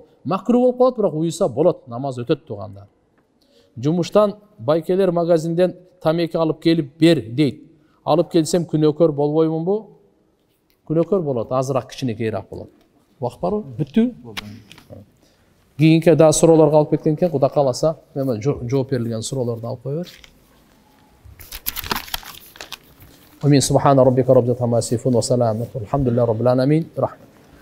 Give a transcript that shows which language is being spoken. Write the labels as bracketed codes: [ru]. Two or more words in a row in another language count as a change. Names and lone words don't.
[ky] Макру болуп калат, бирок уйса болот, намаз өтөт туугандар. Жумуштан байкелер магазинден тамеки алып келип бер дейт. Алып келсем күнөөкөр болбоймунбу? Күнөөкөр болот, азыраак кичинекейирээк болот. Убакыт барбы? Бүттү? Кийинки да суроолорго алып кеткен экен, Кудай кааласа, мен жооп берилген суроолорду алып кое бер. Амин. [ar] سبحان ربك رب العزة عما يصفون وسلام الحمد لله رب العالمين.